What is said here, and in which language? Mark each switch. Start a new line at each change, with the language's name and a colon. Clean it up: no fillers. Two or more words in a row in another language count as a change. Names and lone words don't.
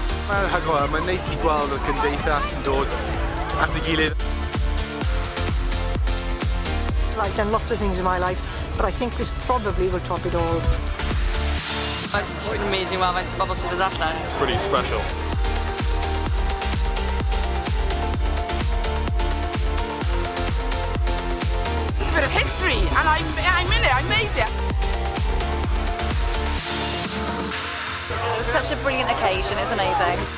Welsh: Mae'n hygol, mae'n neis I gweld y gymdeithas yn dod at ei gilydd.
English: I've done lots of things in my life, but I think this probably will top it all. It's just amazing while
Welsh: faint o bobl sydd yn allan.
English: It's pretty special. It's a bit of history, and I'm in it, I made it. It was such a brilliant occasion, it was amazing.